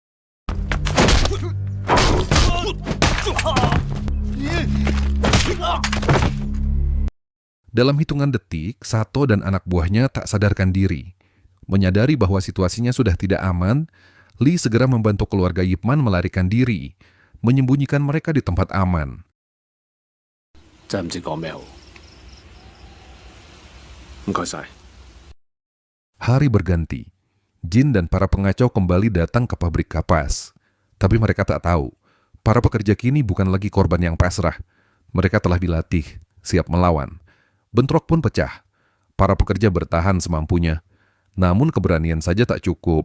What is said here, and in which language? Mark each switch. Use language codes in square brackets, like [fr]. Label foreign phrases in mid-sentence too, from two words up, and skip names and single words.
[id] Dalam hitungan detik, Sato dan anak buahnya tak sadarkan diri. Menyadari bahwa situasinya sudah tidak aman, Li segera membantu keluarga Yip Man melarikan diri, menyembunyikan mereka di tempat aman. [yue] 真係唔知講咩好。唔該晒。 [id] Hari berganti. Jin dan para pengacau kembali datang ke pabrik kapas. Tapi mereka tak tahu, para pekerja kini bukan lagi korban yang pasrah. Mereka telah dilatih, siap melawan. Bentrok pun pecah. Para pekerja bertahan semampunya. Namun keberanian saja tak cukup.